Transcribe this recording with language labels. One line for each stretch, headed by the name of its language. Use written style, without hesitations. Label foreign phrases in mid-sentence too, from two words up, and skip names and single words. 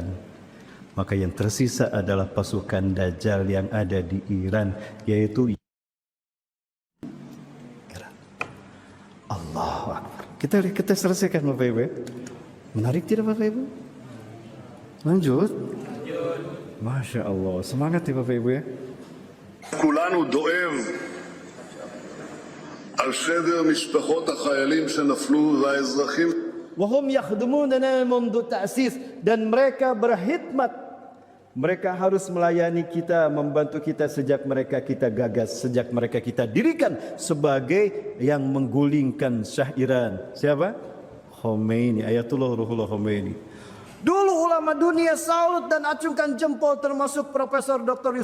Indonesian: Maka yang tersisa adalah pasukan Dajjal yang ada di Iran, yaitu
Arabic: الله أكبر.
Indonesian: Kita selesaikan Bapak Ibu. Menarik tidak Bapak Ibu? Lanjut.
Arabic: ما شاء الله,
Indonesian: semangat ya Bapak Ibu ya.
Hebrew: כולנו דואב על שבר משפחות החיילים שנפלו והאזרחים.
Arabic: وهم يخدموننا منذ التأسيس,
Indonesian: dan mereka berkhidmat. Mereka harus melayani kita, membantu kita sejak mereka kita gagas, sejak mereka kita dirikan sebagai yang menggulingkan Syah Iran. Siapa? Khomeini, Ayatullah Ruhullah Khomeini. Dulu ulama ulama dunia salut dan acungkan jempol, termasuk Profesor Dr.